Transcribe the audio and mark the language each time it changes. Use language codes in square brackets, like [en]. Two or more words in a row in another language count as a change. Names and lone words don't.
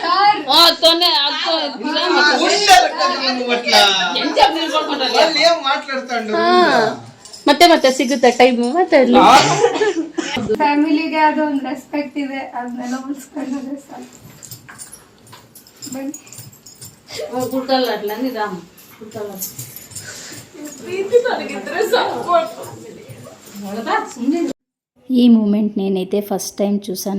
[kn] ಅಲ್ಲಿ ಏನ್ ಮಾತಾಡ್ತಾಂಡು ಮತ್ತೆ ಮತ್ತೆ ಸಿಗುತ್ತೆ ಟೈಮು ಮತ್ತೆ ಫ್ಯಾಮಿಲಿಗೆ ಅದೊಂದು ರೆಸ್ಪೆಕ್ಟ್ ಇದೆ, ಅದನ್ನೆಲ್ಲ ಉಳಿಸ್ಕೊಂಡ್ರೆ ಸಾಕು. ಬನ್ನಿ. [te] కుట్టాలి అట్లా అని రాము కుట్టాలి. ఈ మూమెంట్ నేనైతే [en] first time [te] చూసాను.